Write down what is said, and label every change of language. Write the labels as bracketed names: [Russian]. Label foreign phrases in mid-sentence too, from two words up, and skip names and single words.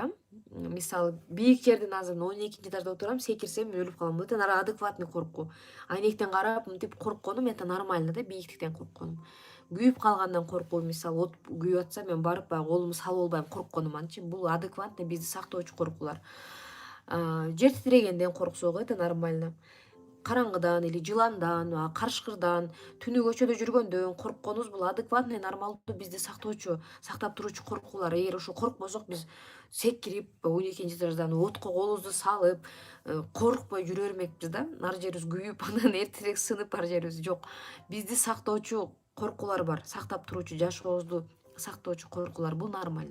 [Kyrgyz] Мисалы, бийик жерден азыр 12 этажда отурам, секирсем өлүп калам. [Russian] Это адекватный коркуу. [Kyrgyz] Айнектен карап мынтип коркконум [Russian] это нормально [Kyrgyz] да, бийиктиктен коркконум. Күйүп калгандан коркуу, мисалы, от күйүп атса мен барып баягы колумду салып албайм коркконуманчы. Бул адекватный, бизди сактоочу коркуулар. Жер титирегенден корксок [Russian] это нормально. [Kyrgyz] Караңгыдан или жыландан, карышкырдан, түнү көчөдө жүргөндөн коркконубуз бул адекватный, нормалдуу, бизди сактап туруучу коркуулар. Эгер ошо коркпосок, биз секирип 12 этаждан отко колубузду салып, коркпой жүрө бермекпиз да. Ар жерибиз күйүп, анан эртерээк сынып ар жерибиз жок. Бизди сактоочу коркуулар бар, сактап туруучу, жашообузду сактоочу коркуулар, бул нормально.